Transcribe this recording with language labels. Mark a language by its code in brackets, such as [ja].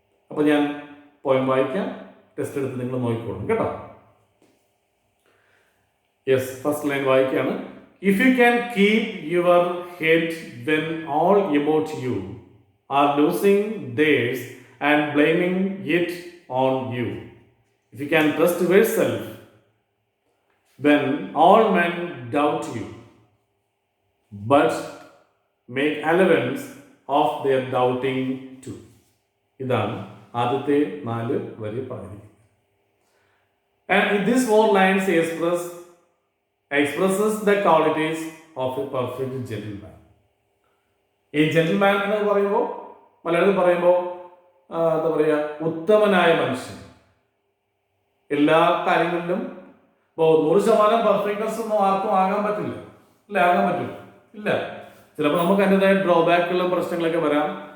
[ml] അപ്പോൾ ഞാൻ പോയം വായിക്കാം, ടെസ്റ്റ് എടുത്ത് നിങ്ങൾ നോക്കിക്കോളും കേട്ടോ. [en] yes, first line [ml] വായിക്കുകയാണ്. [en] If you can keep your head when all about you are losing theirs and blaming it on you. If you can trust yourself when all men doubt you, but make allowance of their doubting too. [ml] ഇതാണ് ആദ്യത്തെ 4 വരി പറഞ്ഞിരിക്കുന്നത്. [en] And in these 4 lines expresses the qualities of a perfect gentleman. [ml] ഈ gentleman എന്ന് പറയുമ്പോൾ മലയാളത്തിൽ പറയുമ്പോൾ എന്താ പറയുക, ഉത്തമനായ മനുഷ്യൻ. എല്ലാ കാര്യങ്ങളിലും ഇപ്പോൾ 100% പെർഫെക്റ്റ്നെസ് ഒന്നും ആർക്കും ആകാൻ പറ്റില്ല. ഇല്ല, ആകാൻ പറ്റില്ല, ഇല്ല. ചിലപ്പോൾ നമുക്ക് അതിൻ്റെതായ ഡ്രോബാക്കുകളും പ്രശ്നങ്ങളൊക്കെ വരാം.